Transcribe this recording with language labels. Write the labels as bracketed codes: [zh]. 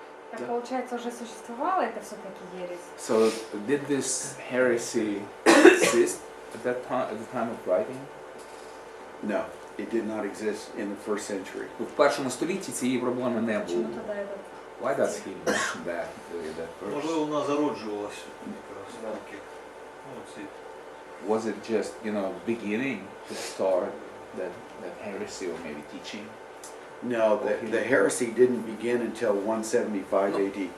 [ru] Так, получается, уже существовало это все-таки ересь? [en] So did this heresy exist at the time of writing? No, it did not exist in the first century. [uk] В першому столітті цієї проблеми не було. [ru] Почему тогда этот? [en] Why does he mention that verse? [uk] Можливо, вона зароджувалася якраз рамки. [en] Was it just, beginning to start that heresy or maybe teaching? No, the heresy didn't begin until 175 AD.